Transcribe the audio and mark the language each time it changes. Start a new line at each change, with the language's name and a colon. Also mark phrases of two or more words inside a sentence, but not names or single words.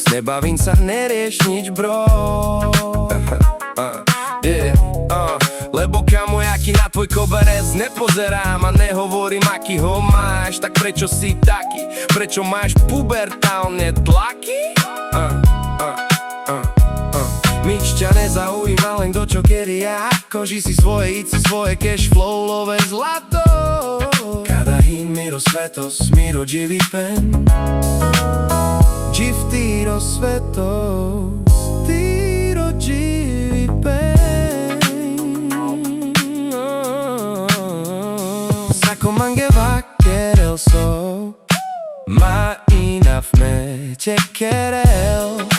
Slovak: Nebavím sa, nerieš nič, bro. Lebo kamo, ja ti na tvoj koberec nepozerám a nehovorím, aký ho máš. Tak prečo si taký? Prečo máš pubertálne tlaky? Nič ťa nezaujíma, len kto čo kedy a ako. Ži si svoje, id si svoje,
English: cash flow, love zlato.
Romany: Kada hin miro svetos, miro dživi pen. Dživ tiro svetos, tiro dživi pen. Sako mange vacker so ma inav me tekerel.